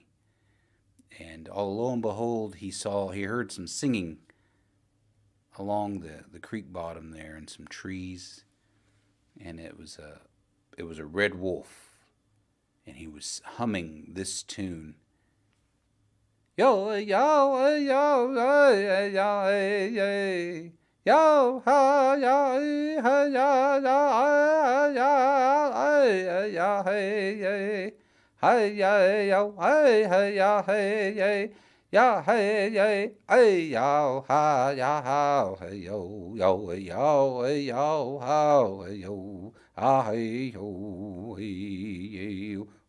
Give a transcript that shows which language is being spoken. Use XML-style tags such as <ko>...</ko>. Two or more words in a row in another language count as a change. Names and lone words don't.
<en>And lo and behold, he heard some singing along the creek bottom there and some trees. And it was a red wolf. And he was humming this tune. Yo, yo, yo, yo, yo, yo, ha, ya, ha, ya, ya, ya, ya, hey, hey, ya, yo, hey, hey, ya, hey, ya, hey, hey, yo, ha, ya, ha, hey, yo, yo, yo, yo, ha, hey, yo, ha, hey, yo, hey,</en>